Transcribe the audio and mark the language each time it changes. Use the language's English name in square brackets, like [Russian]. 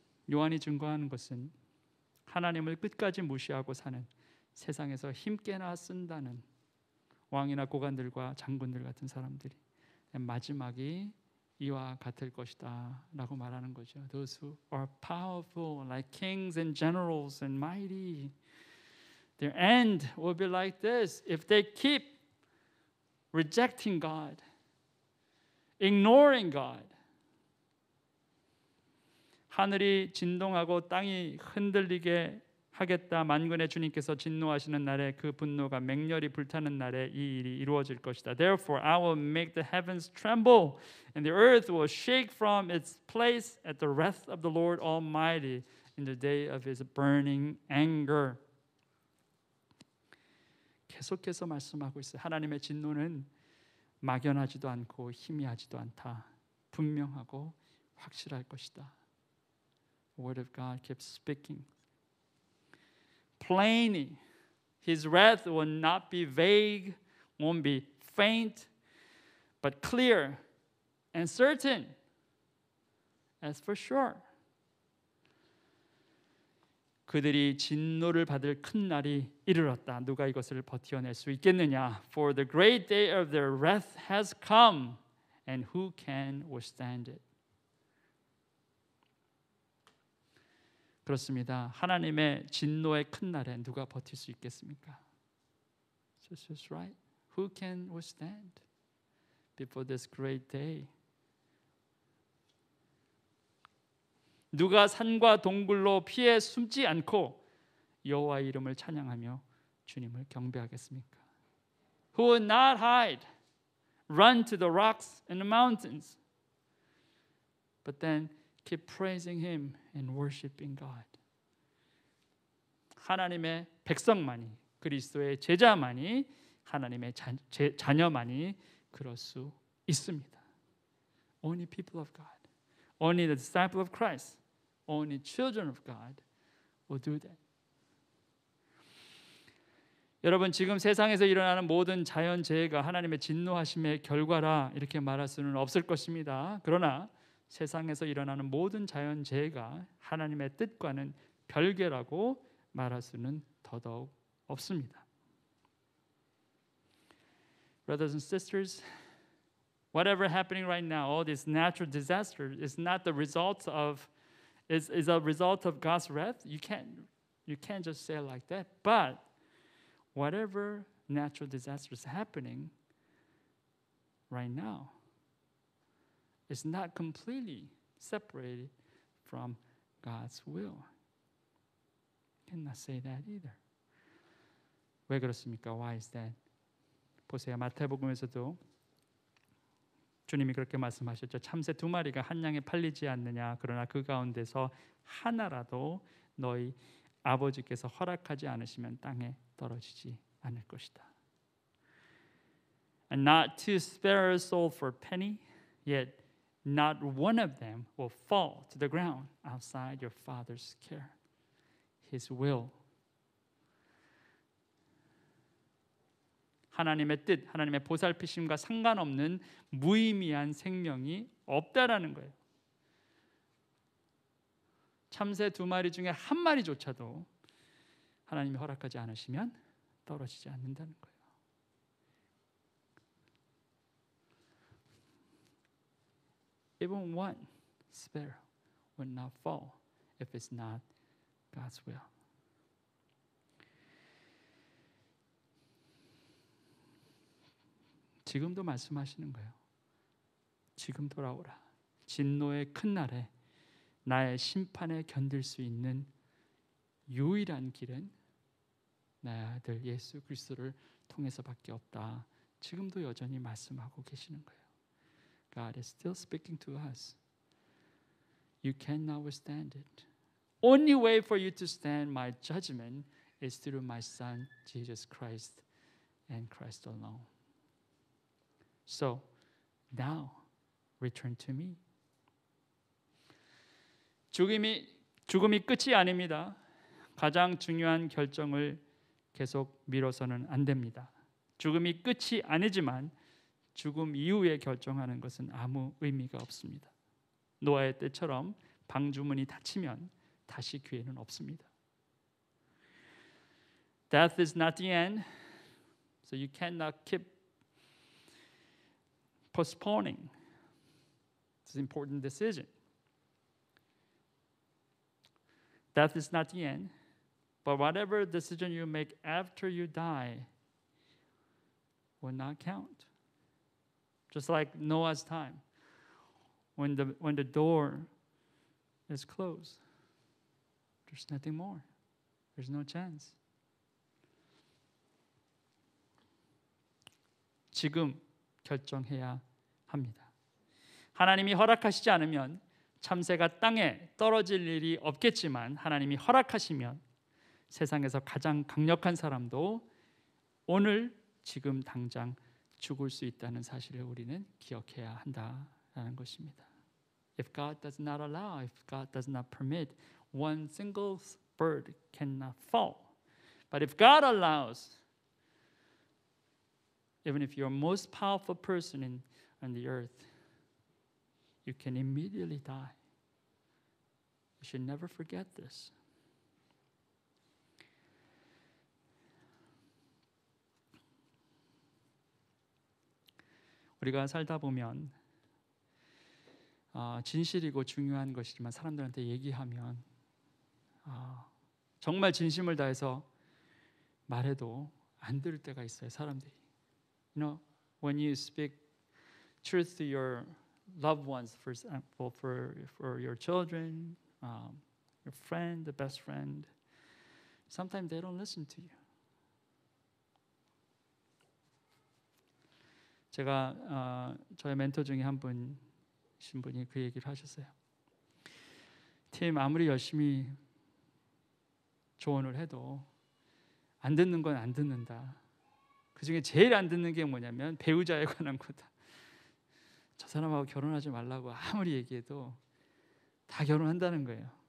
[Korean] 요한이 증거하는 것은 하나님을 끝까지 무시하고 사는 세상에서 힘께나 쓴다는 왕이나 고관들과 장군들 같은 사람들이 마지막이 이와 같을 것이다 라고 말하는 거죠. [English] Those who are powerful like kings and generals and mighty, their end will be like this if they keep rejecting God, ignoring God. [Korean] 하늘이 진동하고 땅이 흔들리게 하겠다. 만군의 주님께서 진노하시는 날에 그 분노가 맹렬히 불타는 날에 이 일이 이루어질 것이다. [English] Therefore I will make the heavens tremble and the earth will shake from its place at the wrath of the Lord Almighty in the day of his burning anger. [Korean] 계속해서 말씀하고 있어요. 하나님의 진노는 막연하지도 않고 희미하지도 않다. 분명하고 확실할 것이다. [English] The word of God keeps speaking plain. His wrath will not be vague, won't be faint, but clear and certain. As for sure. [Korean] 그들이 진노를 받을 큰 날이 이르렀다. 누가 이것을 버텨낼 수 있겠느냐? [English] For the great day of their wrath has come, and who can withstand it? [Korean] 그렇습니다. 하나님의 진노의 큰 날에 누가 버틸 수 있겠습니까? [English] This is right. Who can withstand before this great day? [Korean] 누가 산과 동굴로 피해 숨지 않고 여호와의 이름을 찬양하며 주님을 경배하겠습니까? [English] Who will not hide, run to the rocks and the mountains, but then keep praising Him and worshiping God. [Korean] 하나님의 백성만이, 그리스도의 제자만이, 하나님의 자녀만이 그럴 수 있습니다. [English] Only people of God, only the disciple of Christ, only children of God will do that. [Korean] 여러분, 지금 세상에서 일어나는 모든 자연재해가 하나님의 진노하심의 결과라 이렇게 말할 수는 없을 것입니다. 그러나 세상에서 일어나는 모든 자연재해가 하나님의 뜻과는 별개라고 말할 수는 더더욱 없습니다. [English] Brothers and sisters, whatever happening right now, all these natural disasters is not the result of is a result of God's wrath. You can't just say it like that. But whatever natural disaster is happening right now is not completely separated from God's will. Cannot say that either. [Korean] 왜 그렇습니까? [English] Why is that? [Korean] 보세요. 마태복음에서도 주님이 그렇게 말씀하셨죠. 참새 2마리가 한 양에 팔리지 않느냐. 그러나 그 가운데서 하나라도 너희 아버지께서 허락하지 않으시면 땅에 떨어지지 않을 것이다. [English] And not two sparrows sold for a penny, yet not one of them will fall to the ground outside your Father's care. His will. [Korean] 하나님의 뜻, 하나님의 보살피심과 상관없는 무의미한 생명이 없다라는 거예요. 참새 2마리 중에 1마리조차도 하나님이 허락하지 않으시면 떨어지지 않는다는 거예요. [English] Even one sparrow will not fall if it's not God's will. [Korean] 지금도 말씀하시는 거예요. 지금 돌아오라. 진노의 큰 날에 나의 심판에 견딜 수 있는 유일한 길은 나의 아들 예수 그리스도를 통해서밖에 없다. 지금도 여전히 말씀하고 계시는 거예요. [English] God is still speaking to us. You cannot withstand it. Only way for you to stand my judgment is through my Son Jesus Christ and Christ alone. So now return to me. [Korean] 죽음이 끝이 아닙니다. 가장 중요한 결정을 계속 미뤄서는 안 됩니다. 죽음이 끝이 아니지만 죽음 이후에 결정하는 것은 아무 의미가 없습니다. 노아의 때처럼 방주문이 닫히면 다시 기회는 없습니다. [English] Death is not the end, so you cannot keep postponing this important decision. Death is not the end, but whatever decision you make after you die will not count. Just like Noah's time, when the door is closed, there's nothing more. There's no chance. [Korean] 지금 결정해야 합니다. 하나님이 허락하시지 않으면 참새가 땅에 떨어질 일이 없겠지만 하나님이 허락하시면 세상에서 가장 강력한 사람도 오늘 지금 당장 죽을 수 있다는 사실을 우리는 기억해야 한다라는 것입니다. [English] If God does not allow, if God does not permit, one single bird cannot fall. But if God allows, even if you're most powerful person on the earth, you can immediately die. You should never forget this. [Korean] 우리가 살다 보면 진실이고 중요한 것이지만 사람들한테 얘기하면 정말 진심을 다해서 말해도 안 들을 때가 있어요. 사람들이. [English] You know, when you speak truth to your loved ones, for example, for your children, your friend, the best friend, sometimes they don't listen to you. [Korean] 제가 저의 멘토 중에 한 분이신 분이 그 얘기를 하셨어요. 팀 아무리 열심히 조언을 해도 안 듣는 건 안 듣는다. 그 중에 제일 안 듣는 게 뭐냐면 배우자에 관한 거다. 저 사람하고 결혼하지 말라고 아무리 얘기해도 다 결혼한다는 거예요.